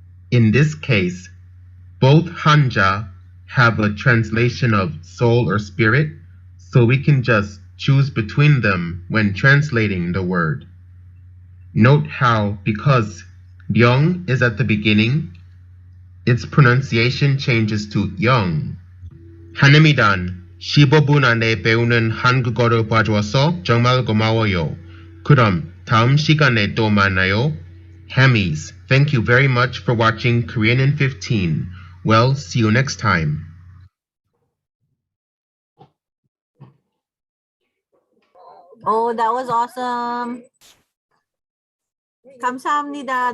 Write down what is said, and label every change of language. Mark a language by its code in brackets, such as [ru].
[en] In this case, both hanja have a translation of soul or spirit, so we can just choose between them when translating the word. Note how, because ryong is at the beginning, its pronunciation changes to young. [ko] 한혜미단, 15분 안에 배우는 한국어를 봐줘서 정말 고마워요. 그럼 다음 시간에 또 만나요. [en] Hammies, thank you very much for watching Korean in 15. Well, see you next time. Oh, that was awesome. [ko] 감사합니다.